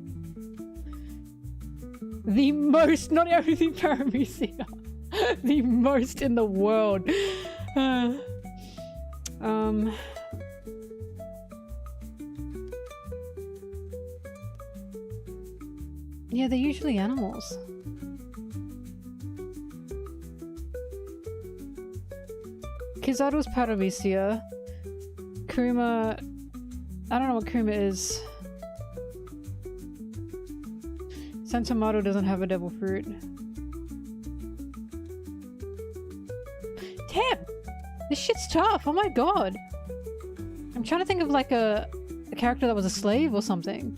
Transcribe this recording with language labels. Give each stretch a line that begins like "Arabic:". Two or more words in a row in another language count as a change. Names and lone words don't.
English: The most, not everything Paramecia. The most in the world. Yeah, they're usually animals. Kizaru's Paramecia. Kuma... I don't know what Kuma is. Sentomato doesn't have a devil fruit. Damn! This shit's tough, oh my god! I'm trying to think of like a character that was a slave or something.